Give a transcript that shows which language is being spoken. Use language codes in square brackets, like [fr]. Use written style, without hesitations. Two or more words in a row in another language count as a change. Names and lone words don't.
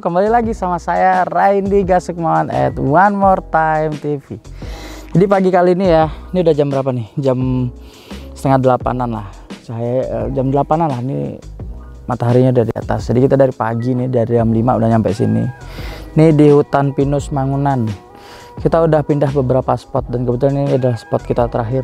[id] Kembali lagi sama saya Raindi Gasukmawan at One More Time TV. Jadi pagi kali ini ya, ini udah jam berapa nih? Jam setengah 8-an lah. Saya jam 8-an lah, ini mataharinya udah di atas. Jadi kita dari pagi nih, dari jam 5 udah nyampe sini. Ini di hutan pinus Mangunan. Kita udah pindah beberapa spot dan kebetulan ini adalah spot kita terakhir.